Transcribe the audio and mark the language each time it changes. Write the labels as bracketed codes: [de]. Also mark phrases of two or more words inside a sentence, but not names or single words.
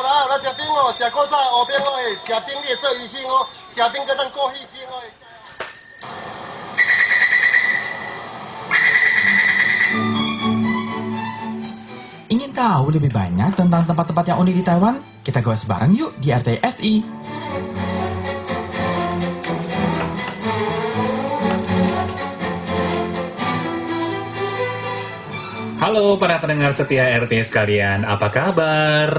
[nan] 来食冰哦，食古早乌冰哦，食冰你会做医生哦，食冰跟咱过戏冰哦。 [id] Ingin tahu lebih banyak tentang tempat-tempat yang unik di Taiwan? Kita goes bareng yuk di RTSI. Halo para pendengar setia RT sekalian, apa kabar?